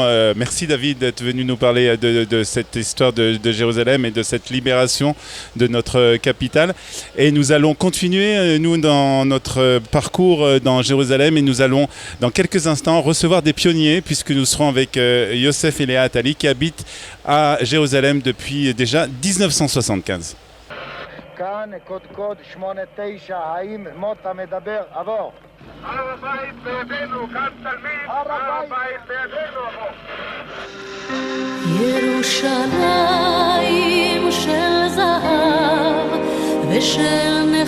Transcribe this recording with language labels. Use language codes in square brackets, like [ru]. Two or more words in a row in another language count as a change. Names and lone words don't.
[fr] merci David d'être venu nous parler de cette histoire de Jérusalem et de cette libération de notre capitale. Et nous allons continuer, nous, dans notre parcours dans Jérusalem, et nous allons, dans quelques instants, recevoir des pionniers, puisque nous serons avec Yosef et Léa Attali, qui habitent à Jérusalem depuis déjà 1975. [he] כאן קודקוד 8-9, האם מוטה מדבר? עבור. הר הבית בידינו, כאן תלמיד, הר הבית בידינו, עבור. ירושלים של זהב ושל